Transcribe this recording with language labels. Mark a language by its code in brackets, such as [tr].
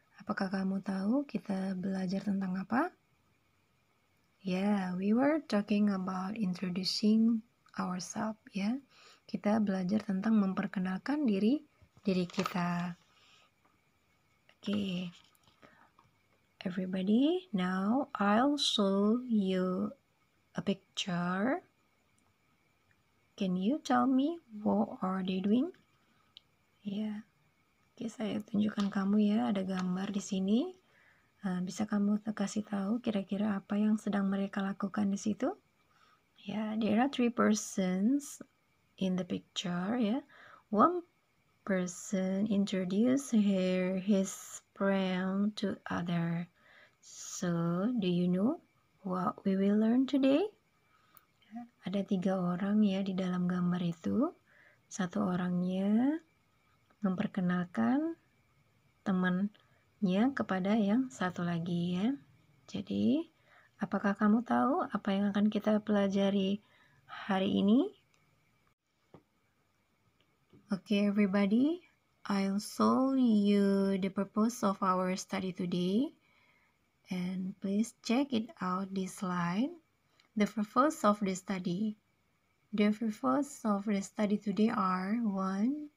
[id] Apakah kamu tahu kita belajar tentang apa? [en] Yeah, we were talking about introducing ourselves ya. [id] Kita belajar tentang memperkenalkan diri kita. Okay. [en] Everybody, now I'll show you a picture. Can you tell me what are they doing? [id] Ya, oke, saya tunjukkan kamu ya, ada gambar di sini. Bisa kamu kasih tahu kira-kira apa yang sedang mereka lakukan di situ? [en] Ya, there are 3 persons in the picture ya. One person introduce his friend to other. So, do you know what we will learn today? [id] Ada 3 orang ya di dalam gambar itu. Satu orangnya memperkenalkan temannya kepada yang satu lagi ya. Jadi, apakah kamu tahu apa yang akan kita pelajari hari ini? [en] Okay, everybody, I'll show you the purpose of our study today. And please check it out this slide. The purpose of the study. The purpose of the study today are 1.